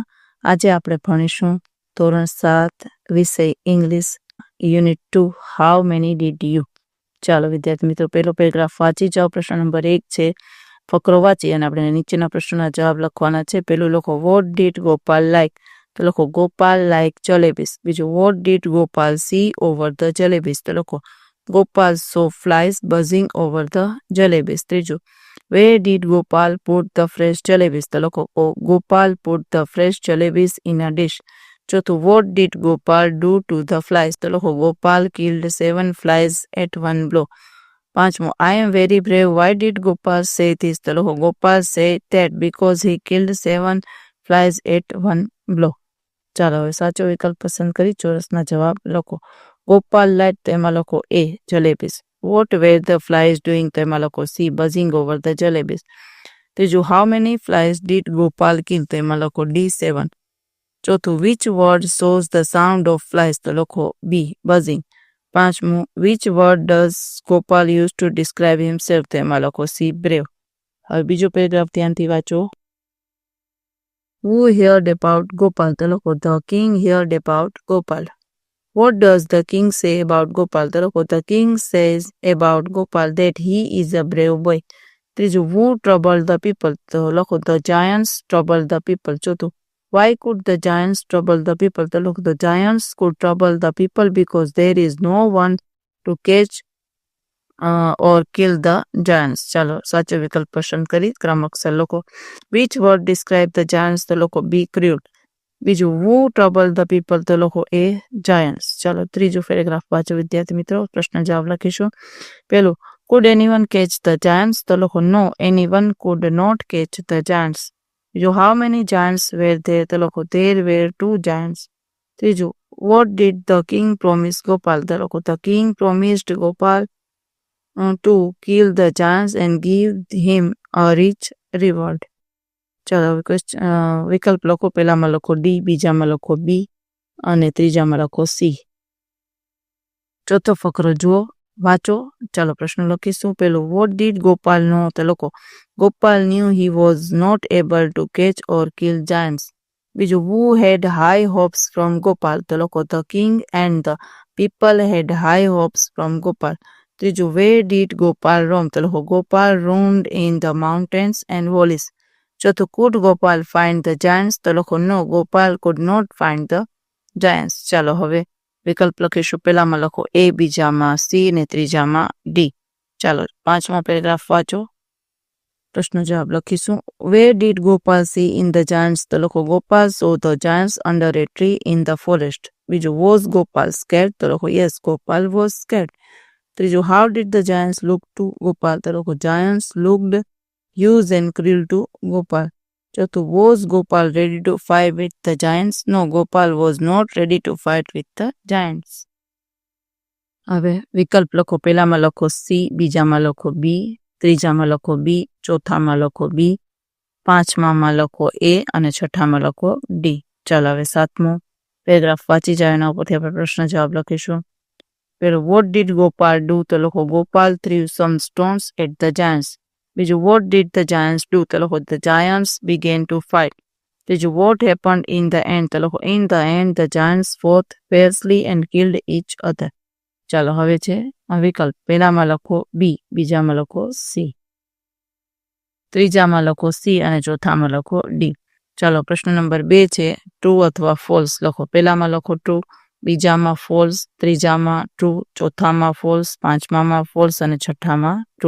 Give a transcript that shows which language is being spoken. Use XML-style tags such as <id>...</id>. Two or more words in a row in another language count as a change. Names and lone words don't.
<gu>આજે આપણે ભણીશું ધોરણ 7 વિષય ઇંગ્લિશ યુનિટ 2 હાઉ મેની ડીડ યુ. ચાલો વિદ્યાર્થી મિત્રો, પહેલો પેરેગ્રાફ વાંચી જાઓ. પ્રશ્ન નંબર 1 છે, ફકરો વાંચી અને આપણે નીચેના પ્રશ્નોના જવાબ લખવાના છે. પેલું લખો,</gu> <en>What did Gopal like?</en> <gu>તો લખો</gu> <en>Gopal like jalebis. બીજું, What did Gopal see over the jalebis?</en> <gu>તો લખો</gu> <en>Gopal saw flies buzzing over the jalebis. ત્રીજું, where did Gopal put the fresh jalebis?</en> <gu>તો લખો</gu> <en>Gopal put the fresh jalebis in a dish. ચોથું, what did Gopal do to the flies?</en> <gu>તો લખો</gu> <en>Gopal killed 7 flies at one blow. પાંચમું, I am very brave. Why did Gopal say this?</en> <gu>તો લખો</gu> <en>Gopal said that because he killed 7 flies at one blow.</en> <gu>ચાલો હવે સાચો વિકલ્પ પસંદ કરી ચોરસના જવાબ લખો. ગોપાલ લાઈટ તો એમાં લખો</gu> <en>A jalebis. What were the flies doing</en> <gu>તો એમાં લખો</gu> <en>C buzzing over the jalebis. ત્રીજું, How many flies did Gopal kill</en> <gu>તો એમાં લખો</gu> <en>D7. ચોથું, Which word shows the sound of flies</en> <gu>તો લખો</gu> <en>B buzzing. પાંચમું, Which word does Gopal use to describe himself</en> <gu>તો એમાં લખો</gu> <en>C brave.</en> <gu>હવે બીજો પેરેગ્રાફ ધ્યાનથી વાંચો.</gu> <en>Who heard about Gopal?</en> <gu>તો લખો</gu> <en>the king heard about Gopal. What does the king say about Gopal?</en> <gu>તો લખો</gu> <en>the king says about Gopal that he is a brave boy. ત્રીજું, who troubled the people?</en> <gu>તો લખો</gu> <en>the giants troubled the people. ચોથું, why could the giants trouble the people?</en> <gu>તો લખો</gu> <en>the giants could trouble the people because there is no one to catch or kill the giants.</en> <gu>ચાલો સાચો વિકલ્પ પસંદ કરી ક્રમ અક્ષર લખો.</gu> <en>which word describe the giants?</en> <gu>તો લખો</gu> <en>be cruel. બીજું, who trouble the people?</en> <gu>તો લખો</gu> <en>એ giants.</en> <gu>ચાલો ત્રીજું પેરેગ્રાફ વાંચો વિદ્યાર્થી મિત્રો, પ્રશ્ન જવાબ લખીશું. પેલું,</gu> <en>could anyone catch the giants?</en> <gu>તો લખો</gu> <en>no, anyone could not catch the giants. બીજું, how many giants were there?</en> <gu>તો લખો</gu> <en>there were 2 giants. ત્રીજું, what did the king promise Gopal?</en> <gu>તો લખો</gu> <en>the king promised Gopal to kill the giants and give him a rich reward.</en> <gu>ચાલો વિકલ્પ લખો. પહેલામાં લખો ડી, બીજામાં લખો બી અને ત્રીજામાં લખો સી. ચોથો ફકરો જુઓ, વાંચો. ચાલો પ્રશ્ન લખીશું.</gu> <en>પેલું, What did Gopal know?</en> <gu>તો લખો</gu> <en>Gopal knew he was not able to catch or kill giants.</en> <gu>બીજું,</gu> <en>who had high hopes from Gopal?</en> <gu>તો લખો</gu> <en>the king and the people had high hopes from Gopal. ત્રીજું, where did Gopal roam?</en> <gu>તો લખો</gu> <en>Gopal roamed in the mountains and valleys. ચોથું, could Gopal find the giants?</en> <gu>તો લખો</gu> <en>no, Gopal could not find the giants.</en> <gu>ચાલો હવે વિકલ્પ લખીશું. પહેલામાં લખો એ, બીજામાં સી ને ત્રીજામાં ડી. ચાલો પાંચમા પેરેગ્રાફ વાંચો. પ્રશ્ન જવાબ લખીશું.</gu> <en>where did Gopal see in the giants?</en> <gu>તો લખો</gu> <en>Gopal saw the giants under a tree in the forest. બીજું, was Gopal scared?</en> <gu>તો લખો</gu> <en>yes, Gopal was scared. ત્રીજું, how did the giants look to Gopal?</en> <gu>તો લખો</gu> <en>giants looked huge and cruel to Gopal. ચોથું, was Gopal ready to fight with the giants? No, Gopal was not ready to fight with the giants.</en> <gu>હવે વિકલ્પ લખો. પહેલામાં લખો સી, બીજામાં લખો બી, ત્રીજામાં લખો બી, ચોથામાં લખો બી, પાંચમામાં લખો એ અને છઠ્ઠામાં લખો ડી. ચાલો હવે સાતમો પેરેગ્રાફ વાંચી જાય, એના ઉપરથી આપણે પ્રશ્ન જવાબ લખીશું. પેલું,</gu> <en>what did Gopal do?</en> <gu>તો લખો</gu> <en>Gopal threw some stones at the giants. બીજું, what did the giants do?</en> <gu>તો લખો</gu> <en>the giants began to fight. ત્રીજું, what happened in the end?</en> <gu>તો લખો</gu> <en>in the end the giants fought fiercely and killed each other.</en> <gu>ચાલો હવે છે વિકલ્પ. પહેલામાં લખો બી, બીજામાં લખો સી, ત્રીજામાં લખો સી અને ચોથામાં લખો ડી. ચાલો પ્રશ્ન નંબર 2 છે, ટ્રુ અથવા ફોલ્સ લખો. પહેલામાં લખો ટ્રુ, બીજામાં ફોલ્સ, ત્રીજામાં ટ્રુ, ચોથામાં ફોલ્સ, પાંચમામાં ફોલ્સ અને છઠ્ઠામાં ટ્રુ.</gu>